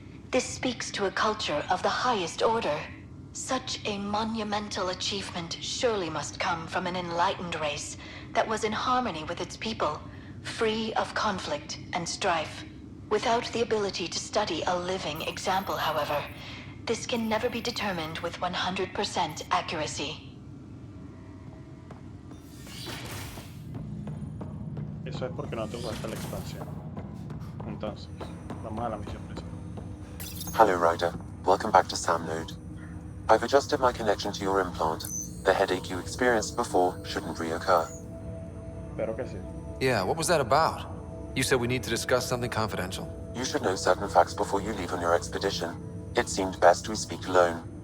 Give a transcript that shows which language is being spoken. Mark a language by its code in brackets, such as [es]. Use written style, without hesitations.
[en] This speaks to a culture of the highest order. Such a monumental achievement surely must come from an enlightened race that was in harmony with its people, free of conflict and strife. Without the ability to study a living example, however, this can never be determined with 100% accuracy. [es] Eso es porque no te gusta la expansión. Entonces, vamos a la misión principal. [en] Hello, Ryder. Welcome back to Sam Node. I've adjusted my connection to your implant. The headache you experienced before shouldn't reoccur. [es] Espero que sí. [en] Yeah, what was that about? You said we need to discuss something confidential. You should know certain facts before you leave on your expedition. It seemed best we speak alone.